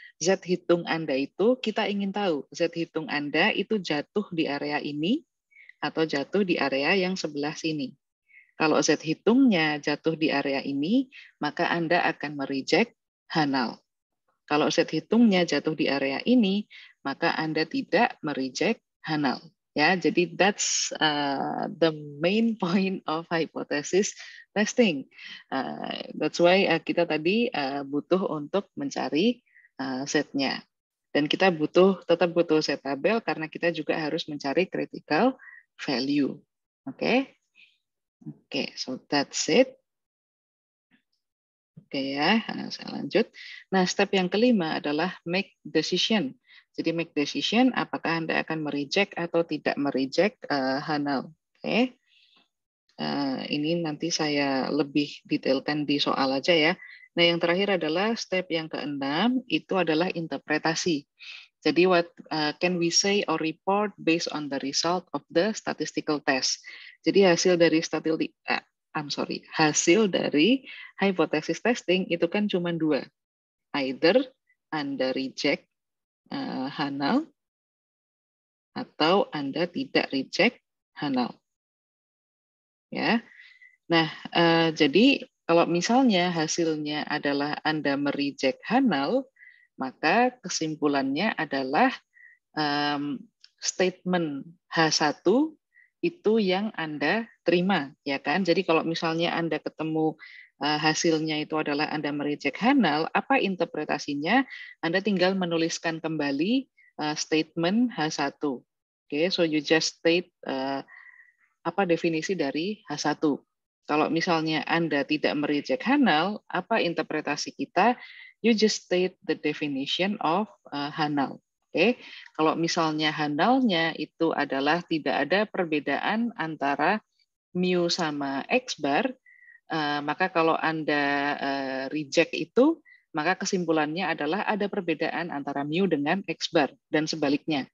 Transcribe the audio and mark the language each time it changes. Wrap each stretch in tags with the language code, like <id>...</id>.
<id>Z hitung Anda itu, kita ingin tahu Z hitung Anda itu jatuh di area ini atau jatuh di area yang sebelah sini. Kalau Z hitungnya jatuh di area ini, maka Anda akan mereject Hanal. Kalau Z hitungnya jatuh di area ini, maka Anda tidak mereject Hanal. Ya, jadi</id> <en>that's the main point of hypothesis testing. That's why</en> <id>kita tadi butuh untuk mencari Z-nya. Dan kita tetap butuh set tabel karena kita juga harus mencari critical value.</id> <en>Oke, so that's it. Oke</en> <id>ya, saya lanjut. Nah, step yang kelima adalah</id> <en>make decision.</en> <id>Jadi make decision, apakah Anda akan mereject atau tidak mereject HANAL. Oke. Ini nanti saya lebih detailkan di soal aja ya. Nah, yang terakhir adalah step yang keenam, itu adalah interpretasi.</id> <en>Jadi what can we say or report based on the result of the statistical test.</en> <id>Jadi hasil dari hasil dari hypothesis testing itu kan cuma dua. Either Anda reject HANAL atau Anda tidak reject HANAL. Ya. Nah, jadi kalau misalnya hasilnya adalah Anda mereject HANAL, maka kesimpulannya adalah statement H1 itu yang Anda terima, ya kan? Jadi kalau misalnya Anda ketemu hasilnya itu adalah Anda mereject HANAL, apa interpretasinya? Anda tinggal menuliskan kembali statement H1.</id> <en>Oke, so you just state</en> <id>apa definisi dari</id> <en>H1.</en> <id>Kalau misalnya Anda tidak mereject HANAL, apa interpretasi kita?</id> <en>You just state the definition of HANAL.</en> <id>Oke, kalau misalnya HANAL-nya itu adalah tidak ada perbedaan antara mu sama X bar, maka kalau Anda reject itu, maka kesimpulannya adalah ada perbedaan antara mu dengan X bar dan sebaliknya.</id>